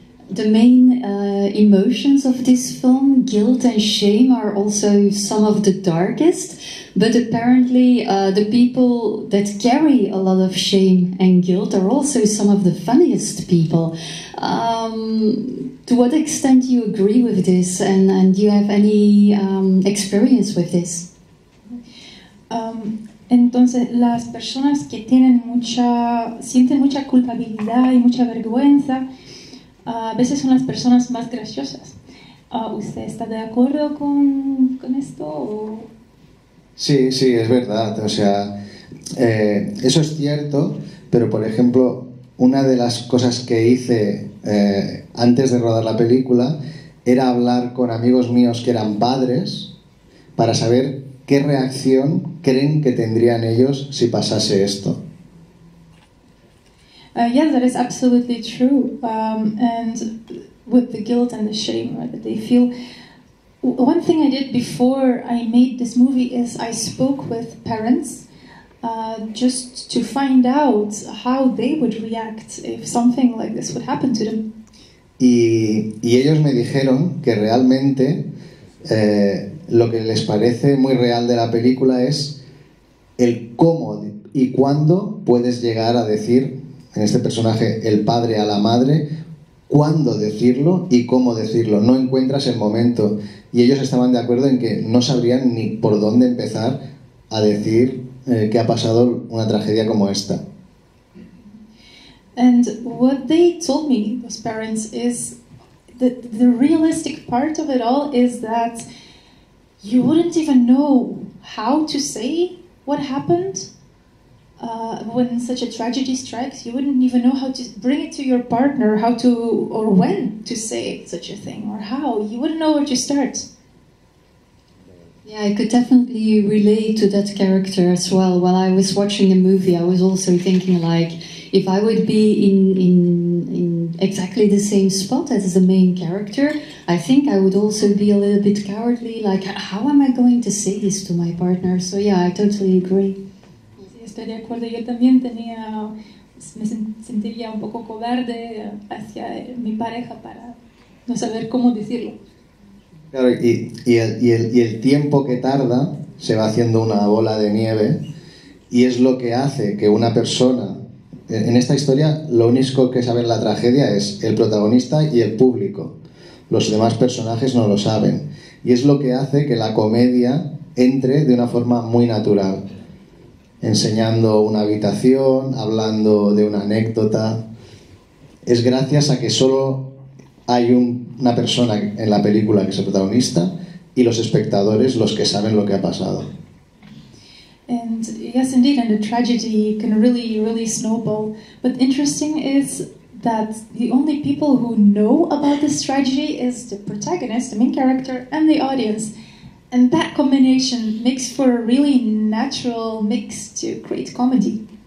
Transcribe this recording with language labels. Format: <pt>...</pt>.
<en>The main emotions of this film, guilt and shame, are also some of the darkest, but apparently the people that carry a lot of shame and guilt are also some of the funniest people. To what extent do you agree with this, and do you have any experience with this?</en> <es>Entonces, las personas que sienten mucha culpabilidad y mucha vergüenza, a veces son las personas más graciosas. ¿Usted está de acuerdo con esto? ¿O? Sí, es verdad. O sea, eso es cierto, pero por ejemplo, una de las cosas que hice antes de rodar la película era hablar con amigos míos que eran padres para saber qué reacción creen que tendrían ellos si pasase esto.</es> <en>Yes, that is absolutely true. And with the guilt and the shame, right, that they feel. One thing I did before I made this movie is I spoke with parents just to find out how they would react if something like this would happen to them.</en> <es>Y ellos me dijeron que realmente lo que les parece muy real de la película es el cómo y cuándo puedes llegar a decir, en este personaje, el padre a la madre, cuándo decirlo y cómo decirlo. No encuentras el momento. Y ellos estaban de acuerdo en que no sabrían ni por dónde empezar a decir que ha pasado una tragedia como esta.</es> <en>And what they told me, those parents, is that the realistic part of it all is that you wouldn't even know how to say what happened when such a tragedy strikes. You wouldn't even know how to bring it to your partner, how to, or when to say such a thing, or how. You wouldn't know where to start. Yeah, I could definitely relate to that character as well. While I was watching the movie, I was also thinking, like, if I would be in exactly the same spot as the main character, I think I would also be a little bit cowardly, like, how am I going to say this to my partner? So yeah, I totally agree.</en> <es>Sí, estoy de acuerdo. Yo también me sentiría un poco cobarde hacia mi pareja para no saber cómo decirlo. Claro, y el tiempo que tarda se va haciendo una bola de nieve y es lo que hace que una persona... En esta historia lo único que sabe la tragedia es el protagonista y el público. Los demás personajes no lo saben. Y es lo que hace que la comedia entre de una forma muy natural. Enseñando una habitación, hablando de una anécdota. Es gracias a que solo hay una persona en la película que es el protagonista y los espectadores los que saben lo que ha pasado.</es> <en>And yes, indeed, and the tragedy can really, really snowball. But interesting is that the only people who know about this tragedy is the protagonist, the main character, and the audience. And that combination makes for a really natural mix to create comedy.</en>